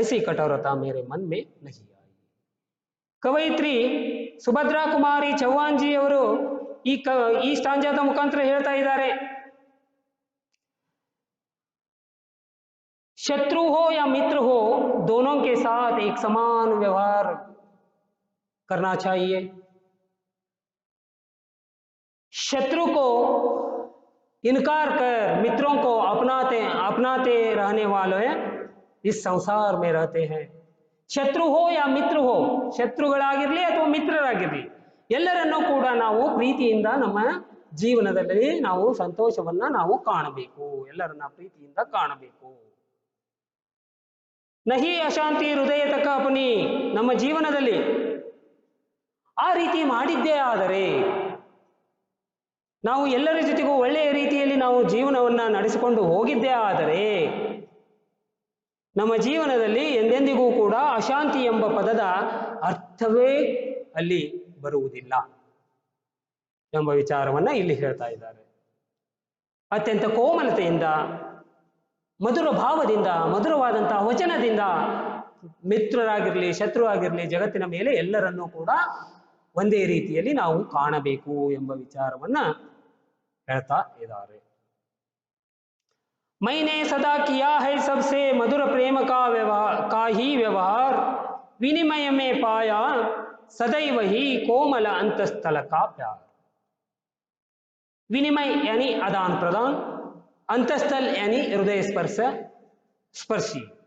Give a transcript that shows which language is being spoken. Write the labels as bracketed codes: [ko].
[hi] ऐसी कठोरता मेरे मन में नहीं आई। [kn] ಕವಯಿತ್ರಿ ಸುಭದ್ರಾ ಕುಮಾರಿ ಚೌಹಾನ್ ಜಿ ಅವರು ಈ ಸ್ಟಾಂಜಾದ ಮುಖಾಂತರ ಹೇಳ್ತಾ ಇದ್ದಾರೆ, [hi] शत्रु हो या मित्र हो, दोनों के साथ एक समान व्यवहार करना चाहिए। शत्रु को इनकार कर मित्रों को अपनाते रहने वाले इस संसार में रहते हैं। ಶತ್ರು ಹೋ ಯಾ ಮಿತ್ರ ಹೋ, [kn] ಶತ್ರುಗಳಾಗಿರ್ಲಿ ಅಥವಾ ಮಿತ್ರರಾಗಿರ್ಲಿ, ಎಲ್ಲರನ್ನೂ ಕೂಡ ನಾವು ಪ್ರೀತಿಯಿಂದ ನಮ್ಮ ಜೀವನದಲ್ಲಿ ನಾವು ಸಂತೋಷವನ್ನ ನಾವು ಕಾಣಬೇಕು, ಎಲ್ಲರನ್ನ ಪ್ರೀತಿಯಿಂದ ಕಾಣಬೇಕು। [hi] ನಹಿ ಅಶಾಂತಿ ಹೃದಯ ತಕ ಅಪನಿ, [kn] ನಮ್ಮ ಜೀವನದಲ್ಲಿ ಆ ರೀತಿ ಮಾಡಿದ್ದೇ ಆದರೆ, ನಾವು ಎಲ್ಲರ ಜೊತೆಗೂ ಒಳ್ಳೆಯ ರೀತಿಯಲ್ಲಿ ನಾವು ಜೀವನವನ್ನ ನಡೆಸಿಕೊಂಡು ಹೋಗಿದ್ದೇ ಆದರೆ, ನಮ್ಮ ಜೀವನದಲ್ಲಿ ಎಂದೆಂದಿಗೂ ಕೂಡ ಅಶಾಂತಿ ಎಂಬ ಪದದ ಅರ್ಥವೇ ಅಲ್ಲಿ ಬರುವುದಿಲ್ಲ ಎಂಬ ವಿಚಾರವನ್ನ ಇಲ್ಲಿ ಹೇಳ್ತಾ ಇದ್ದಾರೆ। ಅತ್ಯಂತ ಕೋಮಲತೆಯಿಂದ, ಮಧುರ ಭಾವದಿಂದ, ಮಧುರವಾದಂತಹ ವಚನದಿಂದ ಮಿತ್ರರಾಗಿರ್ಲಿ ಶತ್ರು ಆಗಿರ್ಲಿ ಜಗತ್ತಿನ ಮೇಲೆ ಎಲ್ಲರನ್ನೂ ಕೂಡ ಒಂದೇ ರೀತಿಯಲ್ಲಿ ನಾವು ಕಾಣಬೇಕು ಎಂಬ ವಿಚಾರವನ್ನ ಹೇಳ್ತಾ ಇದ್ದಾರೆ। [hi] मैंने सदा किया है सबसे मधुर प्रेम का ही व्यवहार, विनिमय में पाया सदैव ही कोमल अंतस्थल का प्यार। विनिमय यानी आदान प्रदान, अंतस्थल यानी हृदय स्पर्शी।